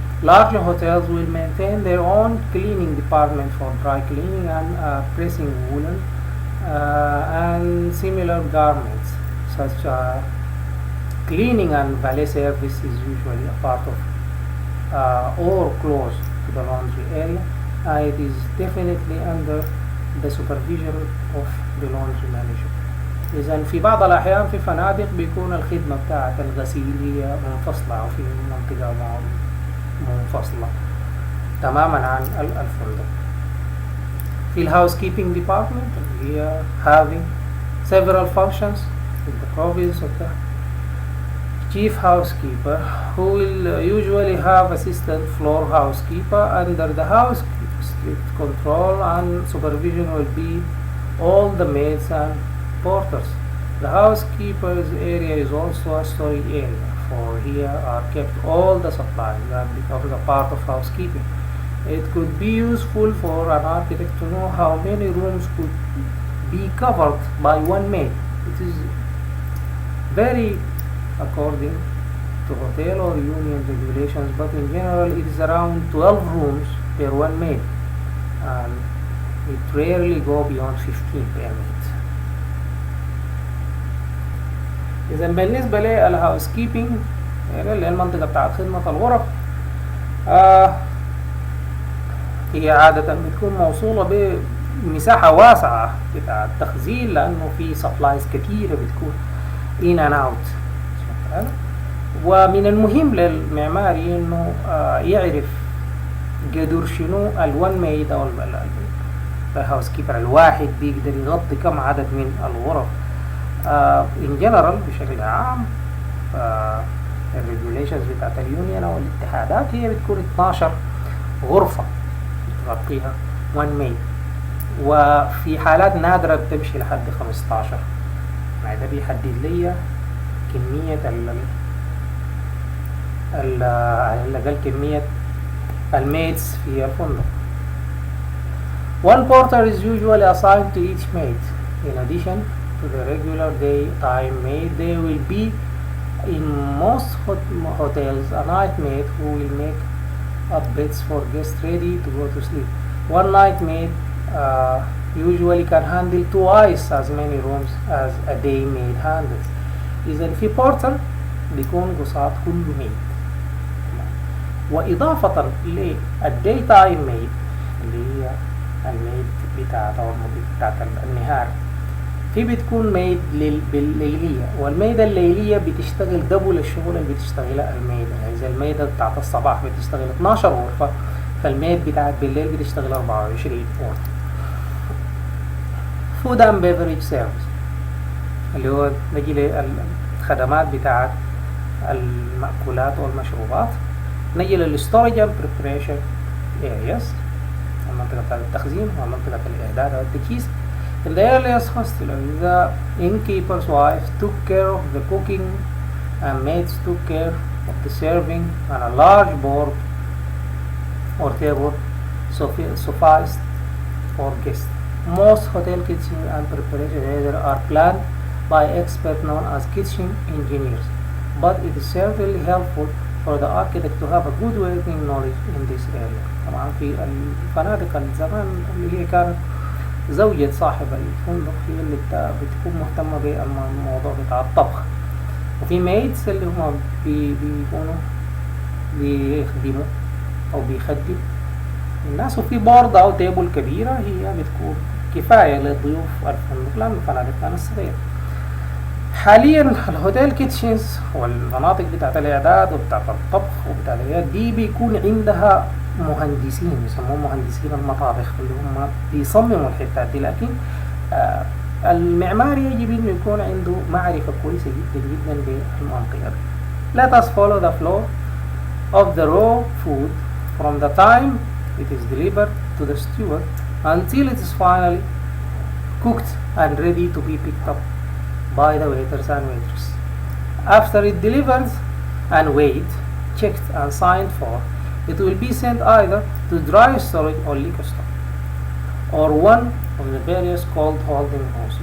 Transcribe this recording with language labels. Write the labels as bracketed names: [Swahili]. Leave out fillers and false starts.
[English] Larger hotels will maintain their own cleaning department for dry cleaning and pressing woolen and similar garments. Such cleaning and valet service is usually a part of or close to the laundry area. It is definitely under the supervision of the laundry manager. [Arabic] إذن في بعض الأحيان في فنادق بيكون الخدمة بتاعة الغسيل هي منفصلة أو في منطقة منفصلة تماما عن الفندق. [English] في الهاوس keeping department هي having several functions with the province of the chief housekeeper, who will usually have assistant floor housekeeper. Under the housekeeper strict control and supervision will be all the maids and porters. The housekeeper's area is also a storage area, for here are kept all the supplies that becomes a part of housekeeping. It could be useful for an architect to know how many rooms could be covered by one maid. It is very according to hotel or union regulations, but in general it is around 12 rooms per one maid, and it rarely go beyond 15 per maid. [Arabic] إذا بالنسبة للهاوس كيبينج اللي هي المنطقة بتاعت خدمة الغرف، هي عادة بتكون موصولة بمساحة واسعة بتاع التخزين، لأنه في سبلايز كتيرة بتكون [English] in and out. [Arabic] ومن المهم للمعماري إنه يعرف قدر شنو الون ميد أو الهاوس كيبر الواحد بيقدر يغطي كم عدد من الغرف. [English] in general [Arabic] بشكل عام الريجوليشنز بتاعت اليونيون أو الاتحادات هي بتكون 12 غرفة بتغطيها [English] one maid، [Arabic] وفي حالات نادرة بتمشي لحد 15. يعني ده بيحدد لي كمية على الأقل كمية الميدز في الفندق. [English] One porter is usually assigned to each maid. In addition to the regular daytime maid, there will be in most hotels a night maid who will make up beds for guests ready to go to sleep. One night maid usually can handle twice as many rooms as a day maid handles. [Arabic] إذا في porter بيكون قصاد كل maid. وإضافة للداي تايم maid اللي هي الميد بتاعت أو بتاعت النهار، في بتكون ميد بالليلية، والميد الليلية بتشتغل دبل الشغل اللي بتشتغلها الميد. يعني إذا الميدة بتاعت الصباح بتشتغل 12 غرفة، فالميد بتاعت بالليل بتشتغل 24 غرفة. [English] Food and beverage service [Arabic] اللي هو نجي للخدمات بتاعت المأكولات والمشروبات. نجي للستورج [English] and preparation areas، [Arabic] المنطقة بتاعت التخزين ومنطقة الإعداد والتجهيز. [English] In the earliest hostelry, the innkeeper's wife took care of the cooking and maids took care of the serving, and a large board or table sufficed for guests. Most hotel kitchen and preparation areas are planned by experts known as kitchen engineers, but it is certainly helpful for the architect to have a good working knowledge in this area. [Arabic] طبعا في الفنادق الزمان اللي هي كانت زوجة صاحب الفندق هي اللي بتكون مهتمة بالموضوع بتاع الطبخ، وفي ميدز اللي هم بيكونوا بيخدموا أو بيخدم الناس، وفي بورد أو تيبل كبيرة هي بتكون كفاية لضيوف الفندق لأن الفنادق كانت صغيرة. حاليا الهوتيل كيتشنز والمناطق بتاعت الإعداد وبتاعت الطبخ وبتاعت الإعداد دي بيكون عندها مهندسين يسموهم مهندسين المطابخ اللي هم بيصمموا الحتات دي، لكن المعماري يجب انه يكون عنده معرفة كويسة جدا جدا بالمنطقة دي. [English] Let us follow the flow of the raw food from the time it is delivered to the steward until it is finally cooked and ready to be picked up by the waiters and waitresses. After it delivered and weighed, checked and signed for, it will be sent either to dry storage or liquor store, or one of the various cold holding homes.